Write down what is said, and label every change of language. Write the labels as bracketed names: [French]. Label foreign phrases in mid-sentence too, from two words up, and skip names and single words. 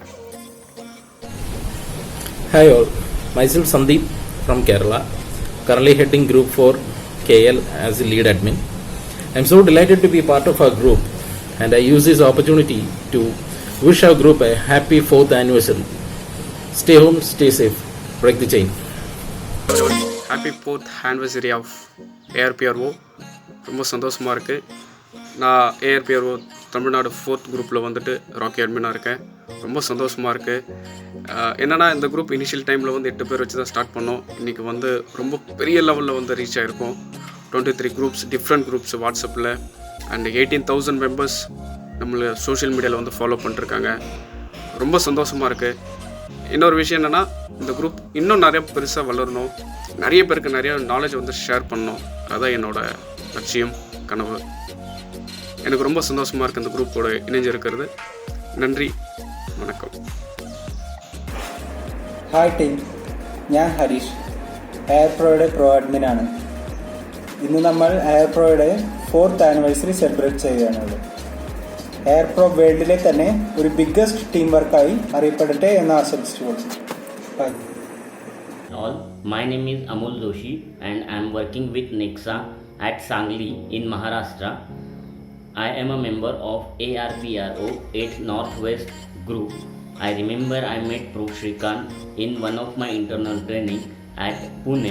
[English] Hi all, myself Sandeep from Kerala, currently heading Group 4 KL as a lead admin. I am so delighted to be part of our group, and I use this opportunity to wish our group a happy 4th anniversary. Stay home, stay safe, break the chain. Happy 4th anniversary of ARPRO. [Tamil] ரொம்ப சந்தோஷமாக இருக்குது. நான் ARPRO தமிழ்நாடு 4th குரூப்பில் வந்துட்டு ராக்கி அட்மினாக இருக்கேன். ரொம்ப சந்தோஷமாக இருக்குது. என்னென்னா இந்த குரூப் இனிஷியல் டைமில் வந்து 8 பேர் வச்சு தான் ஸ்டார்ட் பண்ணோம். இன்றைக்கி வந்து ரொம்ப பெரிய லெவலில் வந்து ரீச் ஆகிருக்கோம். 23 குரூப்ஸ், [English] different groups [Tamil] வாட்ஸ்அப்பில், அண்ட் 18,000 மெம்பர்ஸ் நம்மளை சோஷியல் மீடியாவில் வந்து ஃபாலோ பண்ணிட்டுருக்காங்க. ரொம்ப சந்தோஷமாக இருக்குது. இன்னொரு விஷயம் என்னென்னா, இந்த குரூப் இன்னும் நிறைய பெருசாக வளரணும், நிறைய பேருக்கு நிறைய நாலேஜ் வந்து ஷேர் பண்ணணும். அதுதான் என்னோடய லட்சியம், கனவு. எனக்கு ரொம்ப சந்தோஷமாக இருக்குது இந்த குரூப்போட இணைஞ்சிருக்கிறது. நன்றி, வணக்கம். [English] Hi team, [Malayalam] ഞാൻ ഹരീഷ്, ARPROയുടെ പ്രോ അഡ്മിനാണ്. ഇന്ന് നമ്മൾ ARPROയുടെ [English] 4th anniversary celebrate [Malayalam] ചെയ്യുകയാണുള്ളത്. ARPRO വേൾഡിലെ തന്നെ ഒരു [English] biggest team [Malayalam] വർക്കായി അറിയപ്പെടട്ടെ എന്ന് ആശംസിച്ചുകൊള്ളു. ബൈ. [English] All, my name is Amol Doshi and I am working with Nexa at Sangli in Maharashtra. I am a member of ARPRO 8 Northwest group. I remember I met Pro Shrikant in one of my internal training at Pune.